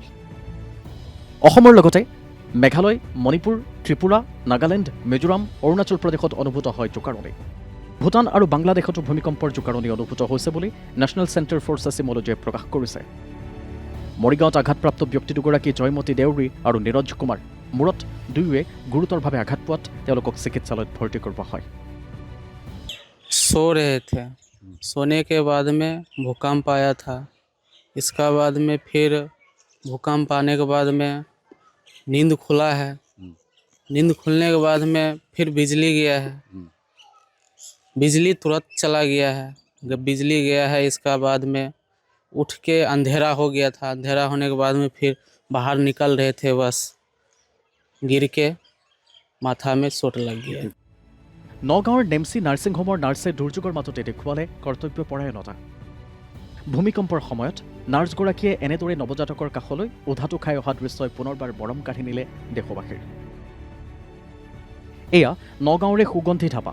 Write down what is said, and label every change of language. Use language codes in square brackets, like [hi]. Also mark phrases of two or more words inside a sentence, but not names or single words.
[as] অসমৰ লগতে মেঘালয়, মণিপুৰ, ত্ৰিপুৰা, নাগালেণ্ড, মিজোৰাম, অৰুণাচল প্ৰদেশত অনুভূত হয় জোকাৰণি। ভূটান আৰু বাংলাদেশতো ভূমিকম্পৰ জোকাৰণি অনুভূত হৈছে বুলি নেশ্যনেল চেণ্টাৰ ফৰ ছেচিমলজিয়ে প্ৰকাশ কৰিছে। মৰিগাঁৱত আঘাতপ্ৰাপ্ত ব্যক্তি দুগৰাকী জয়মতী দেউৰী আৰু নীৰজ কুমাৰ। মূৰত দুয়োৱে গুৰুতৰভাৱে আঘাত পোৱাত তেওঁলোকক চিকিৎসালয়ত ভৰ্তি কৰোৱা হয়। [hi] सो रहे थे, सोने के बाद में भूकंप आया था। इसका बाद में फिर भूकंप आने के बाद में नींद खुला है। नींद खुलने के बाद में फिर बिजली गया है। बिजली तुरंत चला गया है। जब बिजली गया है इसका बाद में उठ के अंधेरा हो गया था। अंधेरा होने के बाद में फिर बाहर निकल रहे थे, बस गिर के माथा में चोट लग गया। [as] নগাঁৱৰ নেমচি নাৰ্ছিং হোমৰ নাৰ্ছে দুৰ্যোগৰ মাজতে দেখুৱালে কৰ্তব্যপৰায়ণতা। ভূমিকম্পৰ সময়ত নাৰ্ছগৰাকীয়ে এনেদৰে নৱজাতকৰ কাষলৈ ওধাটো খাই অহা দৃশ্যই পুনৰবাৰ মৰম কাঢ়ি নিলে দেশবাসীৰ। এয়া নগাঁৱৰে সুগন্ধি ধাবা।